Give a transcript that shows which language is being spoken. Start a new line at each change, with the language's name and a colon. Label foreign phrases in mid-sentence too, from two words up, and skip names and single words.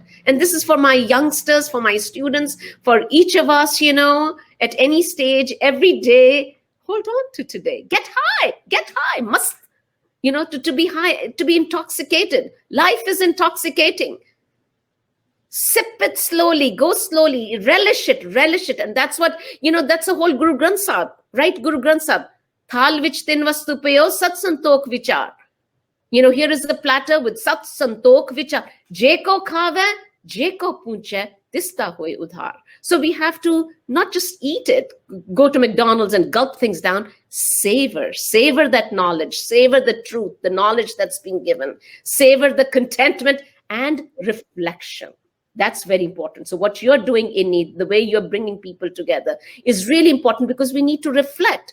English: And this is for my youngsters, for my students, for each of us, at any stage, every day. Hold on to today. Get high. Must, to be high, to be intoxicated. Life is intoxicating. Sip it slowly, go slowly, relish it. And that's what, that's the whole Guru Granth Sahib, right? Guru Granth Sahib.
Punjabi: ਥਾਲ ਵਿਚ ਤਿਨ ਵਸਤੂ ਪਾਇਓ ਸਤ ਸੰਤੋਖ ਵਿਚਾਰ.
English: Here is the platter with
Punjabi: ਸਤ ਸੰਤੋਖ ਵਿਚਾਰ. ਜੇਕੋ ਖਾਵੈ, ਜੇਕੋ ਭੁੰਚੈ, ਦਿਸਤਾ ਹੋਇ ਉਧਾਰ.
English: So we have to not just eat it, go to McDonald's and gulp things down. Savor that knowledge, savor the truth, the knowledge that's been given, savor the contentment and reflection. That's very important. So what you're doing, Inni, the way you're bringing people together is really important, because we need to reflect.